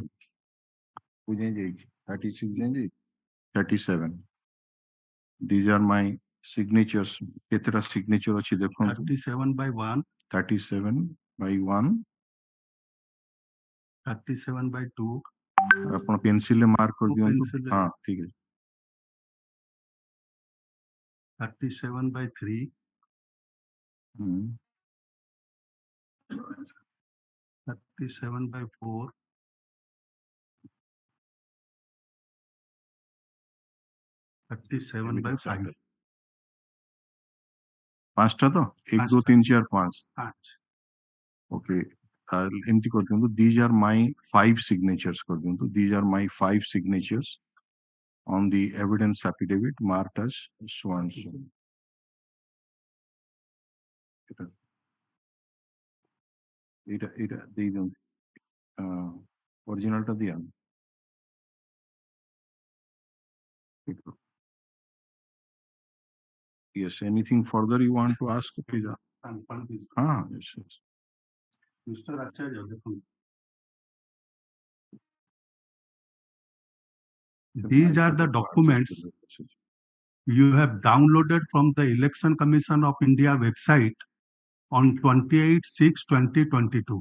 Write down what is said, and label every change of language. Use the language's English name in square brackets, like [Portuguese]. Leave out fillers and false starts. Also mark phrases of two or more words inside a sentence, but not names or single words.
[English] 36, 37. These are my signatures. [Odia] କେତେଟା signature ଅଛି ଦେଖନ୍ତୁ. [English] 37 by 1, 37 by 1. 37 by 2. [Odia] ଆପଣ pencil ରେ mark କରି ଦିଅନ୍ତୁ Pencil ହଁ ଠିକ ଅଛି [English] 37 by 3. 37 by 4. 37 by 5. [Odia] ପାଞ୍ଚଟା ତ 1 2 3 4 5 [English] 5. [Odia] ଓକେ ଏମିତି କରିଦିଅନ୍ତୁ [English] these are my 5 signatures କରିଦିଅନ୍ତୁ these are my 5 signatures on the evidence affidavit marked as so and so [Odia] ଏଇଟା ଦେଇ ଦିଅନ୍ତୁ ଅରିଜିନାଲଟା ଦିଅନ୍ତୁ [English] yes anything further you want to ask please yes, yes. Mr. Acharya, these are the documents you have downloaded from the Election Commission of India website on 28/6/2022.